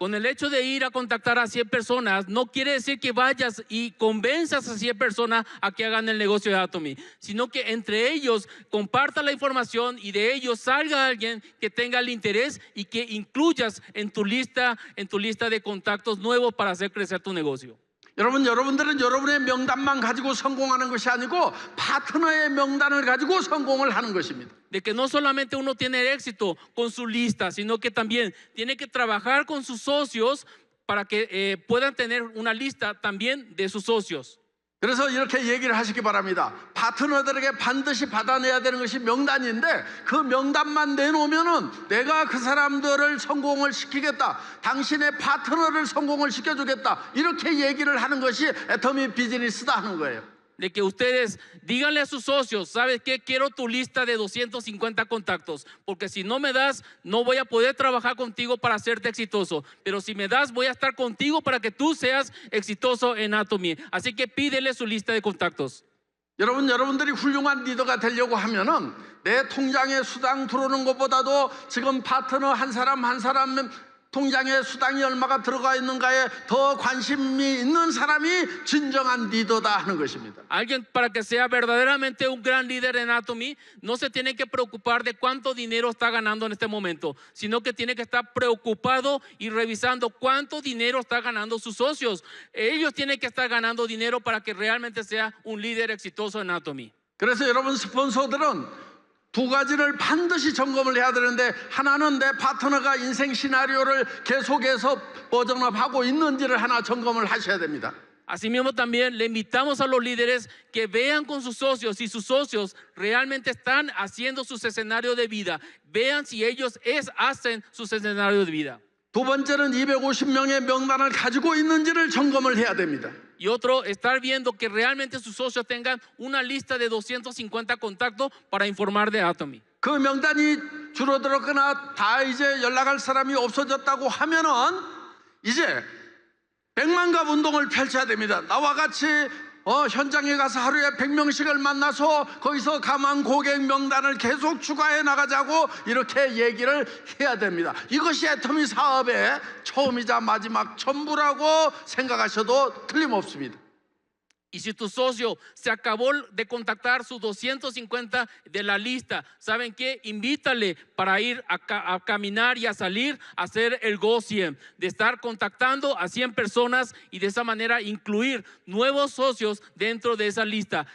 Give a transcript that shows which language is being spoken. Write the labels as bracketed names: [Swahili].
[Spanish] Con el hecho de ir a contactar a 100 personas, no quiere decir que vayas y convenzas a 100 personas a que hagan el negocio de Atomy, sino que entre ellos comparta la información y de ellos salga alguien que tenga el interés y que incluyas en tu lista de contactos nuevos para hacer crecer tu negocio. [Korean] 여러분들은 여러분의 명단만 가지고 성공하는 것이 아니고 파트너의 명단을 가지고 성공을 하는 것입니다. [Spanish] De que no solamente uno tiene éxito con su lista, sino que también tiene que trabajar con sus socios para que puedan tener una lista también de sus socios. [Korean] 그래서 이렇게 얘기를 하시기 바랍니다. 파트너들에게 반드시 받아내야 되는 것이 명단인데 그 명단만 내놓으면은 내가 그 사람들을 성공을 시키겠다. 당신의 파트너를 성공을 시켜주겠다. 이렇게 얘기를 하는 것이 애터미 비즈니스다 하는 거예요. [Spanish] De que ustedes díganle a sus socios, ¿sabes qué? Quiero tu lista de 250 contactos, porque si no me das, no voy a poder trabajar contigo para hacerte exitoso, pero si me das, voy a estar contigo para que tú seas exitoso en Atomy. Así que pídele su lista de contactos. [Korean] 여러분들이 훌륭한 리더가 되려고 하면은 내 통장에 수당 들어오는 것보다도 지금 파트너 한 사람 통장에 수당이 얼마가 들어가 있는가에 더 관심이 있는 사람이 진정한 리더다 하는 것입니다. [Spanish] Alguien para que sea verdaderamente un gran líder en Atomy no se tiene que preocupar de cuánto dinero está ganando en este momento, sino que tiene que estar preocupado y revisando cuánto dinero está ganando sus socios. Ellos tienen que estar ganando dinero para que realmente sea un líder exitoso en Atomy. [Korean] 그래서 여러분 스폰서들은 두 가지를 반드시 점검을 해야 되는데 하나는 내 파트너가 인생 시나리오를 계속해서 버전업하고 있는지를 하나 점검을 하셔야 됩니다. [Spanish] Asimismo también le invitamos a los líderes que vean con sus socios si sus socios realmente están haciendo sus escenarios de vida. Vean si ellos hacen sus escenarios de vida. [Korean] 두 번째는 250명의 명단을 가지고 있는지를 점검을 해야 됩니다. [Spanish] Y otro, estar viendo que realmente sus socios tengan una lista de 250 contactos para informar de Atomy. [Korean] 그 명단이 줄어들었거나 다 이제 연락할 사람이 없어졌다고 하면은 이제 100만갑 운동을 펼쳐야 됩니다. 나와 같이 현장에 가서 하루에 100명씩을 만나서 거기서 가만 고객 명단을 계속 추가해 나가자고 이렇게 얘기를 해야 됩니다. 이것이 애터미 사업의 처음이자 마지막 전부라고 생각하셔도 틀림없습니다. [Spanish] Y si tu socio se acabó de contactar sus 250 de la lista, ¿saben qué? Invítale para ir a caminar y a salir a hacer el Go 100, de estar contactando a 100 personas y de esa manera incluir nuevos socios dentro de esa lista.